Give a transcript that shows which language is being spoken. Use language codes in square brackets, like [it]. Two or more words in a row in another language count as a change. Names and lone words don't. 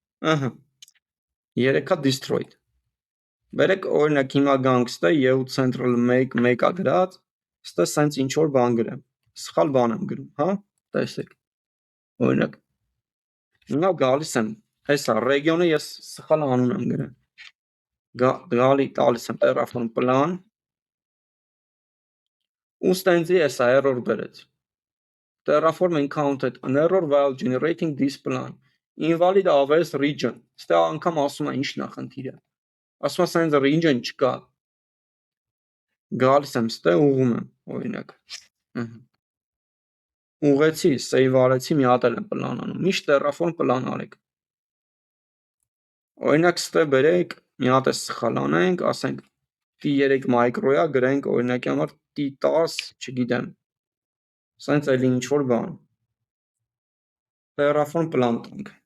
[hy] 3 հատ destroyed, բերեք օրինակ հիմա գանք ստե EU Central 1-ա գրած, ստե սենց ինչ որ բան գրեմ, սխալ բան եմ գրում, հա, տեսեք, օրինակ, հիմա գալիս եմ, հեսա, region-ը ես սխալ անուն եմ գրեմ, գալի տալիս եմ Terraform plan, ու ստենձի եսա error բերեց, [en] Terraform encountered an error while generating this plan, invalid AWS region, [hy] ստե անգամ ասում է ինչ նախնդիրը, ասում է սենց region չկա, գալիս եմ ստե ուղում եմ, օրինակ, ուղեցի, save արեցի, մի հատ էլ եմ պլան անում, միշտ Terraform պլան արեք, օրինակ ստե բերեք, մի հատ է սխալ անենք, ասենք T3 մայկրոյա, գրենք օրինակի համար T10, չգիտեմ, սենց էլի ինչ որ բան, Terraform պլան տանք,